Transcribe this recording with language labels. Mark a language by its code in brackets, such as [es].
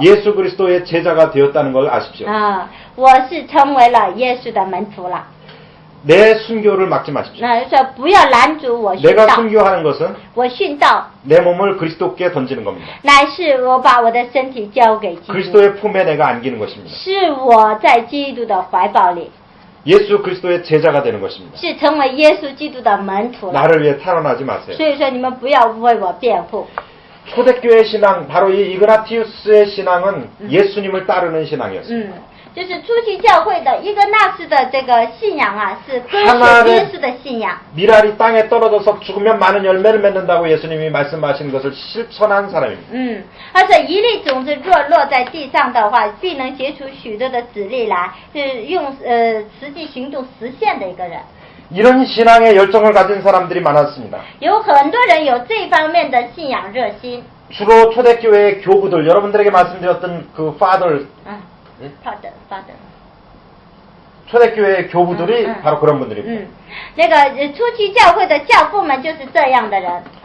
[ko] 예수 그리스도의 제자가 되었다는 걸 아십시오. [zh] 我是成为了耶稣的门徒了。 [ko] 내 순교를 막지 마십시오. [zh] 那就说不要拦阻我殉 [ko] 내가 [zh] 道， [ko] 순교하는 것은 [zh] 我殉道 [ko] 내 몸을 그리스도께 던지는 겁니다. [zh] 乃是我把我的身体交给基督， [ko] 그리스도의 품에 내가 안기는 것입니다. [zh] 是我在基督的怀抱里， [ko] 예수 그리스도의 제자가 되는 것입니다. [zh] 是成为耶稣基督的门徒了。 [ko] 나를 위해 탄원하지 마세요. [zh] 所以说你们不要为我辩护。 [ko] 초대교회 신앙, 바로 이 이그나티우스의 신앙은 예수님을 따르는 신앙이었습니다. [zh] 就是初期教会的一个纳斯的这个信仰啊，是跟随耶稣的信仰。 [ko] 미랄이 땅에 떨어져서 죽으면 많은 열매를 맺는다고 예수님이 말씀하신 것을 실천한 사람입니다. [zh] 而且一粒种子若落在地上的话，必能结出许多的子粒来，是用实际行动实现的一个人。 [ko] 이런 신앙의 열정을 가진 사람들이 많았습니다. [zh] 有很多人有这方面的信仰热心。 [ko] 주로 초대교회의 교부들, 여러분들에게 말씀드렸던 그 father, [en] father. [ko] 초대교회의 교부들이 바로 그런 분들입니다. [zh] 那个初期教会的教父们就是这样的人。